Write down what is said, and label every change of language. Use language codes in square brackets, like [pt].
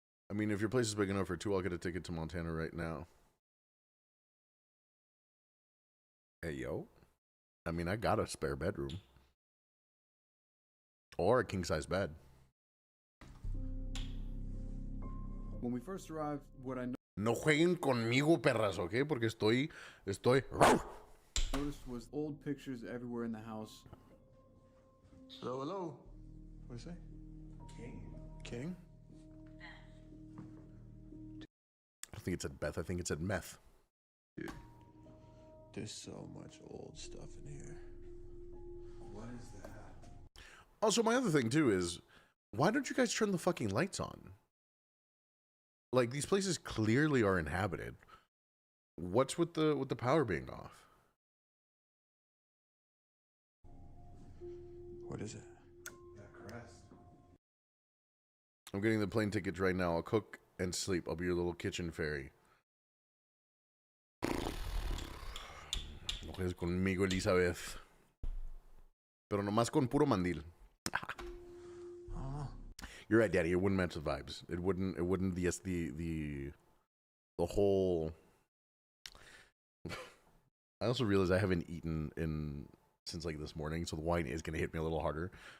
[en] I mean, if your place is big enough for two, I'll get a ticket to Montana right now. Hey, yo. I mean, I got a spare bedroom. Or a king-size bed. When we first arrived, what I [es] No jueguen conmigo, perras, ¿ok? Porque estoy... [en] noticed was old pictures everywhere in the house. Hello, hello. What do you say? King. King? I think it said Beth. I think it said meth. Dude, there's so much old stuff in here. What is that? Also, my other thing, too, is... Why don't you guys turn the fucking lights on? Like, these places clearly are inhabited. What's with the power being off? What is it? That crest. I'm getting the plane tickets right now. I'll cook and sleep. I'll be your little kitchen fairy. [es] No juegues conmigo, Elizabeth. Pero nomás con puro mandil. [en] You're right, Daddy. It wouldn't match the vibes. It wouldn't. The whole. I also realized I haven't eaten since like this morning, so the wine is gonna hit me a little harder.